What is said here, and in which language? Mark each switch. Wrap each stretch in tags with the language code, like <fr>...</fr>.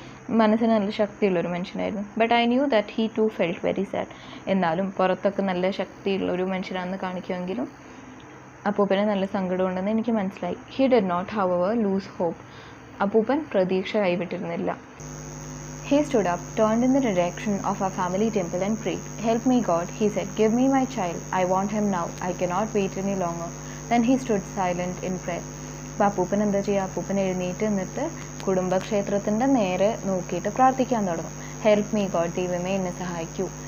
<ml>മനസ്സിന് നല്ല ശക്തിയുള്ളൊരു മനുഷ്യനായിരുന്നു.</ml> <en>But I knew that he too felt very sad.</en> <ml>എന്നാലും പുറത്തൊക്കെ നല്ല ശക്തിയുള്ളൊരു മനുഷ്യനാണെന്ന് കാണിക്കുമെങ്കിലും അപ്പൂപ്പന് നല്ല സങ്കടമുണ്ടെന്ന് എനിക്ക് മനസ്സിലായി.</ml> <en>He did not ever lose hope.</en> <ml>അപ്പൂപ്പൻ പ്രതീക്ഷ കൈവിട്ടിരുന്നില്ല.</ml> <en>He stood up, turned in the direction of our family temple and prayed. "Help me, God," he said. "Give me my child. I want him now. I cannot wait any longer." Then he stood silent in prayer.</en> <ml>അപ്പോൾ അപ്പൂപ്പൻ എന്താ ചെയ്യുക? അപ്പൂപ്പൻ എഴുന്നേറ്റ് നിന്നിട്ട് കുടുംബക്ഷേത്രത്തിൻ്റെ നേരെ നോക്കിയിട്ട് പ്രാർത്ഥിക്കാൻ തുടങ്ങും.</ml> <en>"Help me, God,"</en> <ml>ദൈവമേ എന്നെ സഹായിക്കൂ.</ml>